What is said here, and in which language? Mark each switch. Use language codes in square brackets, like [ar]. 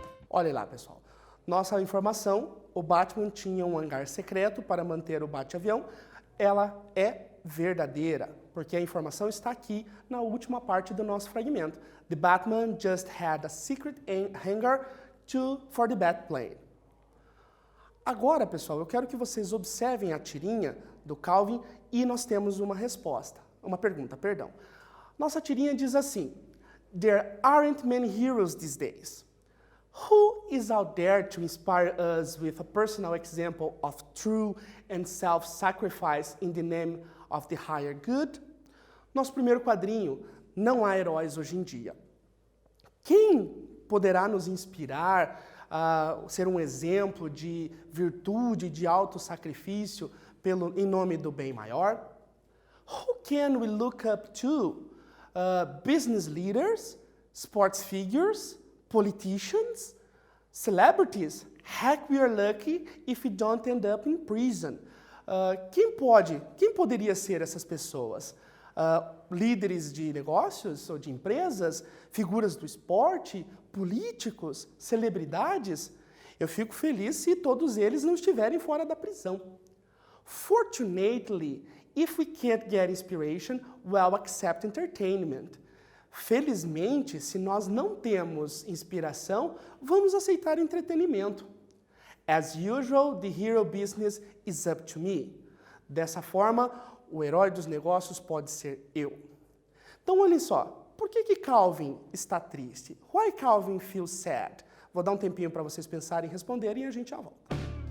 [pt] Olha lá, pessoal. Nossa informação, o Batman tinha um hangar secreto para manter o bate-avião. Ela é verdadeira, porque a informação está aqui na última parte do nosso fragmento. [en] The Batman just had a secret hangar for the Batplane. [pt] Agora, pessoal, eu quero que vocês observem a tirinha do Calvin e nós temos uma resposta, uma pergunta, perdão. Nossa tirinha diz assim: [en] There aren't many heroes these days. Who is out there to inspire us with a personal example of true and self-sacrifice in the name of the higher good? [pt] Nosso primeiro quadrinho, não há heróis hoje em dia. Quem poderá nos inspirar a ser um exemplo de virtude, de autossacrifício em nome do bem maior? [en] Who can we look up to? Business leaders, sports figures, politicians, celebrities? Heck, we are lucky if we don't end up in prison. [pt] Quem poderia ser essas pessoas? Líderes de negócios ou de empresas, figuras do esporte, políticos, celebridades? Eu fico feliz se todos eles não estiverem fora da prisão. [en] Fortunately, if we can't get inspiration, well, accept entertainment. [pt] Felizmente, se nós não temos inspiração, vamos aceitar entretenimento. [en] As usual, the hero business is up to me. [pt] Dessa forma, o herói dos negócios pode ser eu. Então, olhem só, por que Calvin está triste? [en] Why Calvin feels sad? [pt] Vou dar um tempinho para vocês pensarem e responderem e a gente já volta.